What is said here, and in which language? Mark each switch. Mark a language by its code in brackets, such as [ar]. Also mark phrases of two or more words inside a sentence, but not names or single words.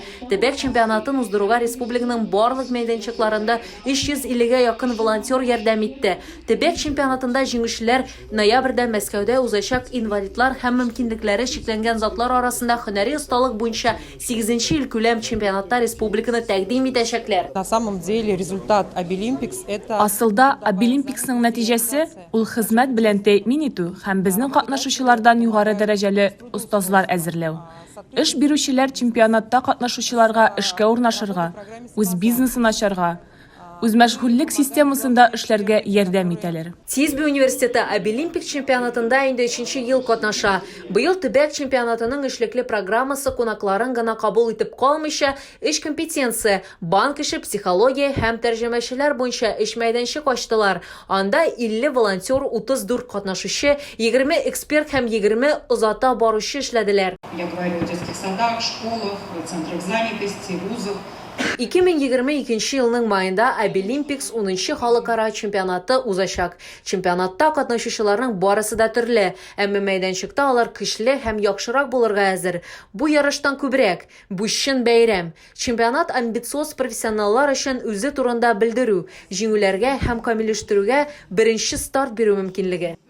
[tt] Төбәк чемпионатын уздыруга республиканың барлык мәйданчыкларында 350-гә якын волонтер ярдәм итте. Төбәк чемпионатында җиңүчеләр ноябрьдә Мәскәүдә узачак инвалидлар һәм мөмкинлекләре чикләнгән затлар арасында һөнәри осталык буенча 8-нче ил күләм чемпионатта республиканы тәкъдим итәчәкләр. [ru] На самом деле результат Обилимпикс это [tt] Асылда Обилимпиксның нәтиҗәсе ул хезмәт белән тәэмин итү һәм безнең катнашучылардан югары дәрәҗәле остазлар әзерләү. Эш бирүчеләр чемпионатта катнашучыларга эшкә урнашырга, үз бизнесын ачарга, үз мәшгульлек системасында эшләргә ярдәм итәләр. Тизби университеты Обилимпик чемпионатында инде 3-нче ел катнаша. Быел төбәк чемпионатының эшлекле программасы кунакларын гына кабул итеп калмыйча, эш компетенция, банк эше, психология һәм тәрҗемәчеләр буенча эш мәйданчык ачтылар. Анда 50 волонтер, 34 катнашучы, 20 эксперт һәм 20 озата баручы эшләделәр. [ru] Я говорю о детских садах, школах, центрах занятости, вузах. [tt] 2022 елның майында Обилимпикс 10-нчы халыкара чемпионаты узачак. Чемпионатта катнашучыларның барысы да төрле, әмма мәйданчыкта алар көчле һәм яхшырак булырга әзер. Бу ярыштан күбрәк, бу чын бәйрәм. Чемпионат амбициоз профессионаллар өчен үзе турында белдерү, җиңүләргә һәм камилләштерүгә беренче старт бирү мөмкинлеге.